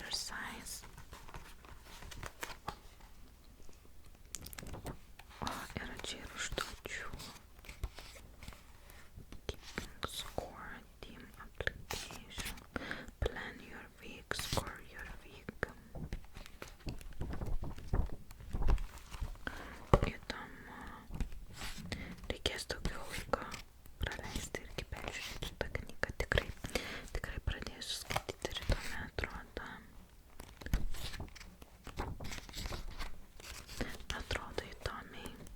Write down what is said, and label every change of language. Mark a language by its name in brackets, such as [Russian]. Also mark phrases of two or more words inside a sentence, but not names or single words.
[Lithuanian] size. O, yra čia ir užduočių. [English] Keeping score, team application, plan your week, score your week. [Lithuanian] Įdomu. Reikės daugiau laiko praleisti irgi peržiūrėti šitą knygą. Tikrai pradėsiu skaityti ir įdomi atrodo. Atrodo įdomiai.